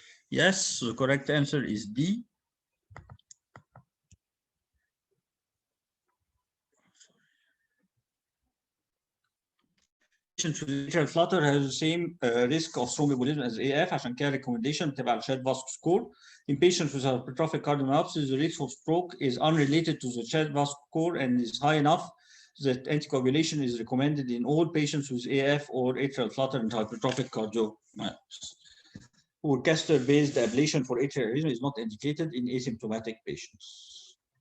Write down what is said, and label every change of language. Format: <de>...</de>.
<en>Yes, the correct answer is D. Patients with atrial flutter has the same risk of thromboembolism as AF.</en> <ar>عشان كده recommendation بتبقى على CHA2DS2-VASc score.</ar> <en>In patients with hypertrophic cardiomyopathy, the risk of stroke is unrelated to the CHA2DS2-VASc score and is high enough that anticoagulation is recommended in all patients with AF or atrial flutter and hypertrophic cardiomyopathy. Or catheter-based ablation for atrial arrhythmia is not indicated in asymptomatic patients.</en>